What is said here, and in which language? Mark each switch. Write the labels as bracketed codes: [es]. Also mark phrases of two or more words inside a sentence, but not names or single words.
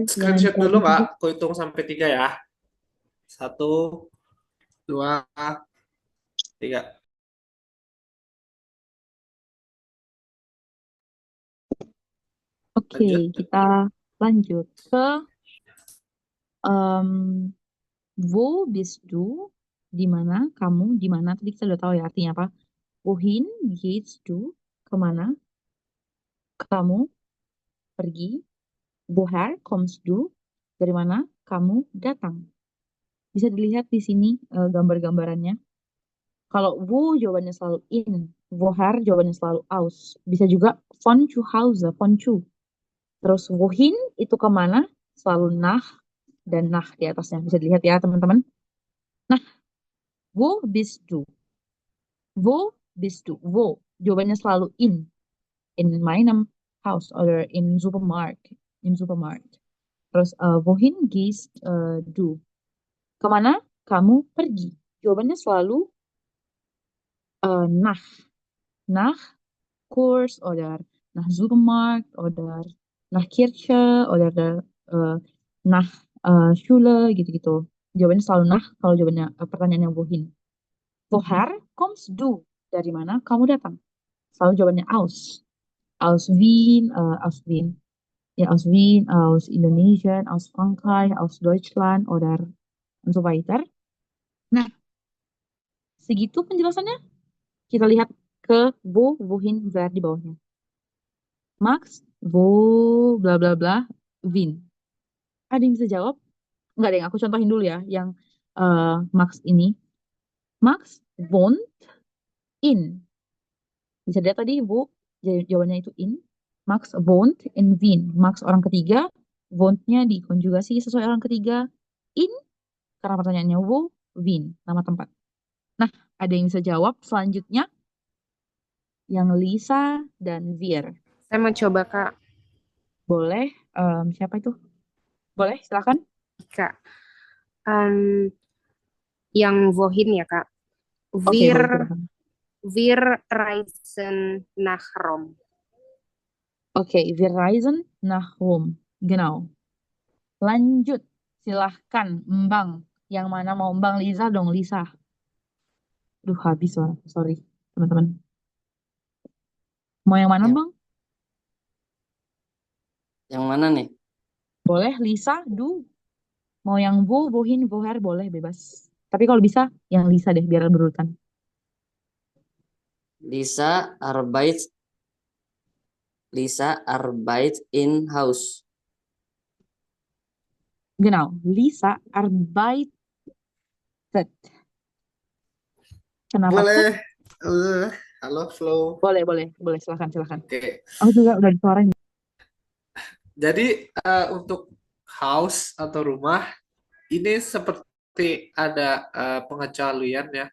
[id] Screenshot dulu, Mbak. Aku hitung sampai 3 ya. 1, 2, 3. Oke, kita lanjut ke [de] wo bist du? [id] Di mana kamu? Di mana? Tadi kita udah tahu ya artinya apa. [de] Wohin gehst du? [id] Kemana kamu pergi? [de] Woher kommst du? [id] Dari mana kamu datang? Bisa dilihat di sini gambar-gambarannya. Kalau wo jawabannya selalu in, woher jawabannya selalu aus. [de] Bisa juga von zu Hause, von zu. [id] Terus wohin itu kemana? Selalu nach dan nach di atasnya. Bisa dilihat ya teman-teman. Nah, [de] wo bist du? Wo bist du? Wo. [id] Jawabannya selalu in. [de] In meinem Haus oder in Supermarkt. Im Supermarkt. Terus wohin gehst du? [id] Kemana kamu pergi? Jawabannya selalu nach. [de] Nach Kurs oder nach Supermarkt oder nach Kirche oder nach Schule gitu-gitu. [id] Jawabannya selalu nach kalau jawabannya pertanyaannya wohin. Woher kommst du? Dari mana kamu datang? Selalu jawabannya [de] aus. Aus Wien, aus Wien. Ja, aus Wien, aus Indonesia, aus Frankreich, aus Deutschland oder und so weiter. [id] Nah, segitu penjelasannya. Kita lihat ke wohin, wer di bawahnya. Max, bla bla bla, Wien. Ada yang bisa jawab? Enggak deh, aku contohin dulu ya yang Max ini. [de] Max wohnt in. [id] Bisa dilihat tadi, Bu, jawabannya itu in. [de] Max wohnt in Wien. [id] Max orang ketiga, wohnt-nya dikonjugasi sesuai orang ketiga. In, karena pertanyaannya wo, Wien, nama tempat. Nah, ada yang bisa jawab selanjutnya? Yang Lisa dan Wir. Saya mau coba, Kak. Boleh, siapa itu? Boleh, silakan. Kak. Yang wohin ya, Kak. Oke, Wir, boleh, silakan. [de] wir reisen nach Rom. Oke, wir reisen nach Rom. Genau. [id] Lanjut, silahkan, Mbang. Yang mana mau Mbang? Lisa dong, Lisa. Duh, habis suara. Sorry, teman-teman. Mau yang mana, Ya. Bang? Yang mana nih? Boleh, Lisa, Du. Mau yang wohin, woher, boleh, bebas. Tapi kalau bisa, yang Lisa deh, biar berurutan. [de] Lisa arbeit in Haus. Genau, Lisa arbeitet. [id] Kenapa tuh? Boleh. Halo, Flo. Boleh, silakan. Oke. Aku juga udah disuarain. Jadi untuk house atau rumah ini seperti ada pengecualian ya.